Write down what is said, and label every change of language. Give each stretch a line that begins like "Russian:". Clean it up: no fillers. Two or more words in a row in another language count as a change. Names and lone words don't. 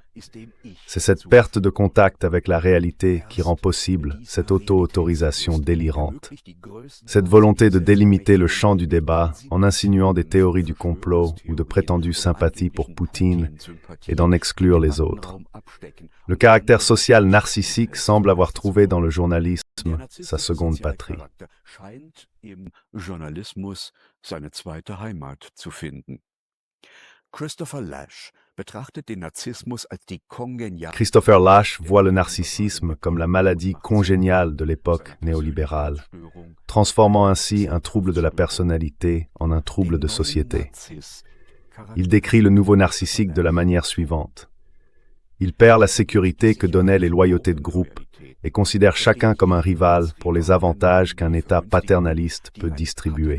French: C'est cette perte de contact avec la réalité qui rend possible cette auto-autorisation délirante. Cette volonté de délimiter le champ du débat en insinuant des théories du complot ou de prétendues sympathies pour Poutine et d'en exclure les autres. Le caractère social narcissique semble avoir trouvé dans le journalisme sa seconde patrie.
German: Scheint im Journalismus seine zweite Heimat zu finden. Christopher Lasch betrachtet den Narzissmus als die kongeniale
French: Christopher Lasch voit le narcissisme comme la maladie congéniale de l'époque néolibérale, transformant ainsi un trouble de la personnalité en un trouble de société. Il décrit le nouveau narcissique de la manière suivante. Il perd la sécurité que donnaient les loyautés de groupe et considère chacun comme un rival pour les avantages qu'un État paternaliste peut distribuer.